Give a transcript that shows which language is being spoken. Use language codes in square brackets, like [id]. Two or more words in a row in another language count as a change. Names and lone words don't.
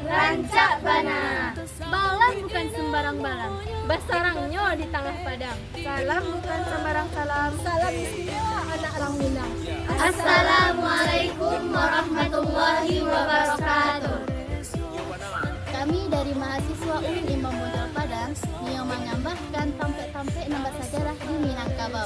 [min] rancak bana. Balang bukan sembarang balang, basarangnya di tengah padang. [id] Salam bukan sembarang salam. Salam istimewa anak orang Minang. [ar] السلام عليكم ورحمة الله وبركاته. [id] Kami dari mahasiswa UIN Imam Bonjol Padang yang menambahkan tampek-tampek nama sejarah di Minangkabau.